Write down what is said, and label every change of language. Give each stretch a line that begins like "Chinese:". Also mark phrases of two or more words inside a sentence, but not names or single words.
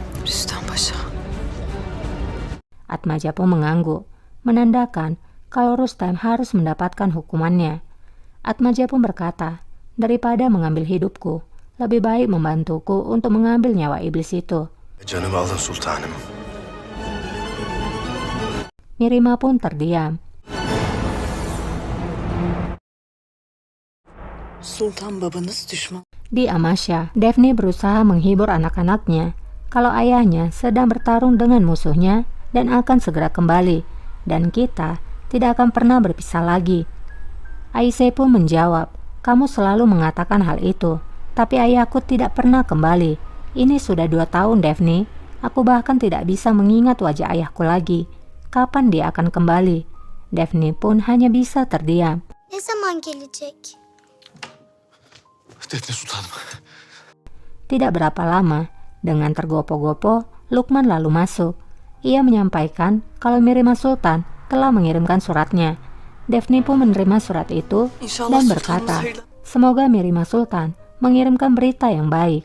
Indonesian: Rüstem Paşa. Atmaja pun mengangguk, menandakan kalau Rustem harus mendapatkan hukumannya. Atmaja pun berkata, daripada mengambil hidupku, lebih baik membantuku untuk mengambil nyawa iblis itu.
Turkish: Canımı alın sultanım.
Indonesian: Mirima pun terdiam.
Turkish: Sultan babanız düşman.
Indonesian: Di Amasya, Daphne berusaha menghibur anak-anaknya kalau ayahnya sedang bertarung dengan musuhnya dan akan segera kembali, dan kita tidak akan pernah berpisah lagi. Aisyah pun menjawab, kamu selalu mengatakan hal itu, tapi ayahku tidak pernah kembali. Ini sudah 2 tahun, Daphne. Aku bahkan tidak bisa mengingat wajah ayahku lagi. Kapan dia akan kembali? Daphne pun hanya bisa terdiam.
Turkish: Ne zaman gelecek? Defne sultanım.
Indonesian: Tidak berapa lama, dengan tergopoh-gopoh, Lukman lalu masuk. Ia menyampaikan kalau Mirima Sultan telah mengirimkan suratnya. Daphne pun menerima surat itu dan berkata, semoga Mirima Sultan mengirimkan berita yang baik.